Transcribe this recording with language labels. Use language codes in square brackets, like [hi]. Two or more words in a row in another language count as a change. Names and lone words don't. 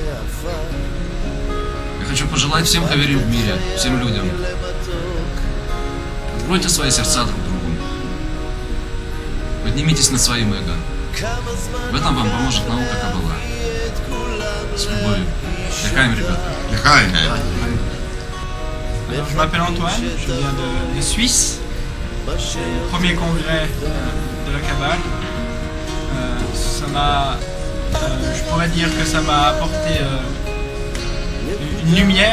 [ru] Я хочу пожелать всем хаверим в мире, всем людям: откройте свои сердца друг другу. Поднимитесь над своим эго. В этом вам поможет наука Каббала. С любовью. Лехайм, ребята. Лехайм. [fr] Je m'appelle Antoine, je viens de Suisse. Premier congrès de la Kabbale. Je pourrais dire que ça m'a apporté une lumière.